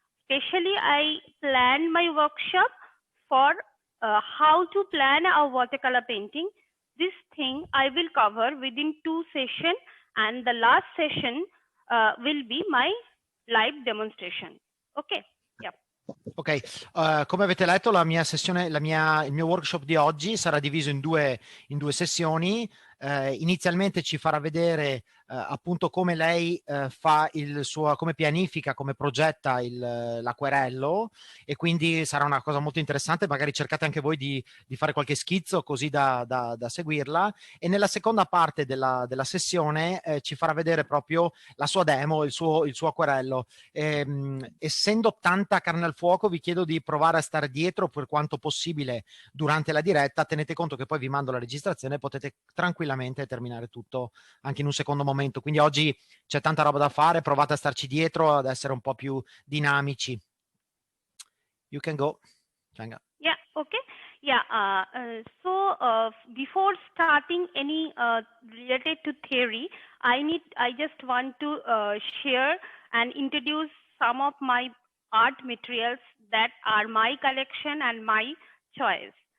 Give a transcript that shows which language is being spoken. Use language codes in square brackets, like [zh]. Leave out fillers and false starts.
[en] Especially, I planned my workshop for how to plan a watercolor painting. This thing I will cover within 2 sessions, and the last session will be my live demonstration. Ok, yeah. [it] Ok, come avete letto la mia sessione, il mio workshop di oggi sarà diviso in due sessioni. Inizialmente ci farà vedere appunto come lei fa il suo, come pianifica, come progetta l'acquerello, e quindi sarà una cosa molto interessante. Magari cercate anche voi di fare qualche schizzo così da seguirla, e nella seconda parte della sessione ci farà vedere proprio la sua demo, il suo acquerello. Essendo tanta carne al fuoco, vi chiedo di provare a stare dietro per quanto possibile durante la diretta. Tenete conto che poi vi mando la registrazione e potete tranquillamente terminare tutto anche in un secondo momento. Quindi oggi c'è tanta roba da fare, provate a starci dietro, ad essere un po' più dinamici. [en] You can go, Changa. Yeah, okay. Yeah, so before starting any related to theory, I just want to share and introduce some of my art materials that are my collection and my choice.